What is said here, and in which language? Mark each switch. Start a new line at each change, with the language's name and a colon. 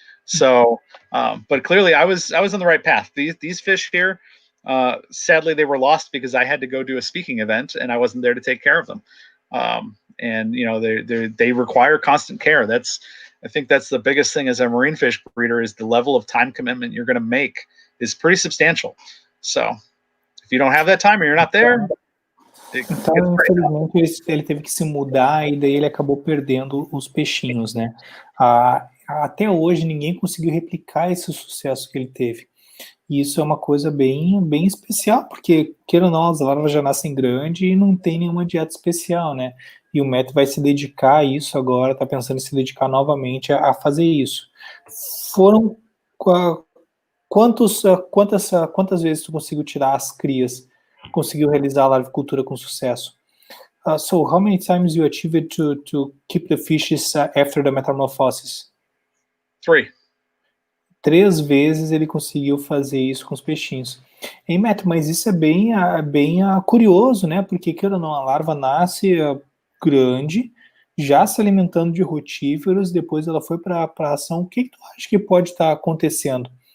English: So, but clearly I was on the right path. These fish here, sadly, they were lost because I had to go do a speaking event and I wasn't there to take care of them. And you know, they require constant care. I think that's the biggest thing as a marine fish breeder, is the level of time commitment you're going to make is pretty substantial. So if you don't have that time or you're not there,
Portuguese: então, infelizmente, ele teve que se mudar e daí ele acabou perdendo os peixinhos, né? Até hoje ninguém conseguiu replicar esse sucesso que ele teve. E isso é uma coisa bem, bem especial, porque, queira ou não, as larvas já nascem grandes e não tem nenhuma dieta especial, né? E o Matt vai se dedicar a isso agora, tá pensando em se dedicar novamente a fazer isso. Foram quantas vezes tu conseguiu tirar as crias, conseguiu realizar a larvicultura com sucesso?
English: So how many times you achieved to keep the fishes after the metamorphosis? 3.
Portuguese: 3 vezes ele conseguiu fazer isso com os peixinhos. Hein, Matt, mas isso é bem curioso, né? Porque, queira ou não, a larva nasce grande, já se alimentando de rotíferos, depois ela foi para a ração. O que tu acha que pode estar acontecendo?